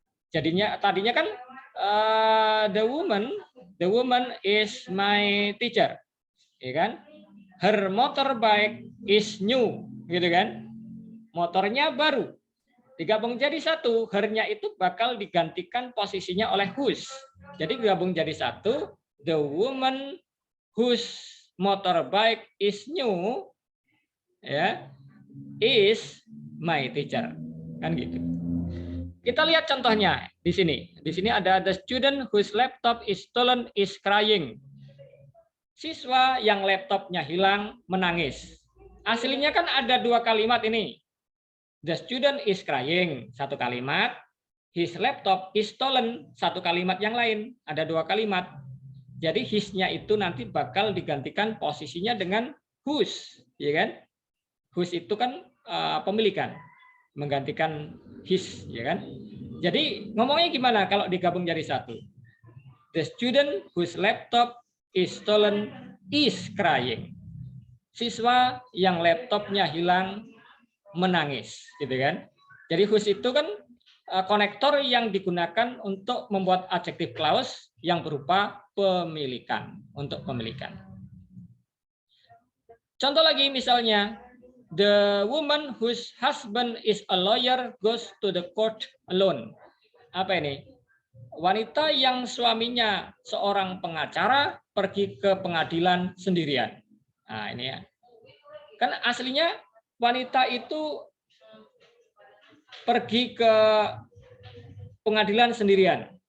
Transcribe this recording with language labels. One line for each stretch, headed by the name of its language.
Indonesian: Tadinya kan
English: the woman is my teacher,
Indonesian: ya kan?
English: Her motorbike is new,
Indonesian: gitu kan? Motornya baru. Digabung jadi satu, her-nya itu bakal digantikan posisinya oleh whose. Jadi digabung jadi satu,
English: the woman whose motorbike is new, ya, is my teacher.
Indonesian: Kan gitu. Kita lihat contohnya di sini. Di sini ada
English: the student whose laptop is stolen is crying.
Indonesian: Siswa yang laptopnya hilang menangis. Aslinya kan ada dua kalimat ini.
English: The student is crying,
Indonesian: satu kalimat.
English: His laptop is stolen,
Indonesian: satu kalimat yang lain. Ada dua kalimat. Jadi his-nya itu nanti bakal digantikan posisinya dengan whose, ya kan? Whose itu kan pemilikan, menggantikan his, ya kan? Jadi ngomongnya gimana kalau digabung jadi satu?
English: The student whose laptop is stolen is crying.
Indonesian: Siswa yang laptopnya hilang menangis, gitu kan? Jadi whose itu kan konektor yang digunakan untuk membuat adjective clause yang berupa pemilikan, untuk pemilikan. Contoh lagi misalnya,
English: the woman whose husband is a lawyer goes to the court alone.
Indonesian: Apa ini? Wanita yang suaminya seorang pengacara pergi ke pengadilan sendirian. Nah, ini ya. Kan aslinya wanita itu pergi ke pengadilan sendirian.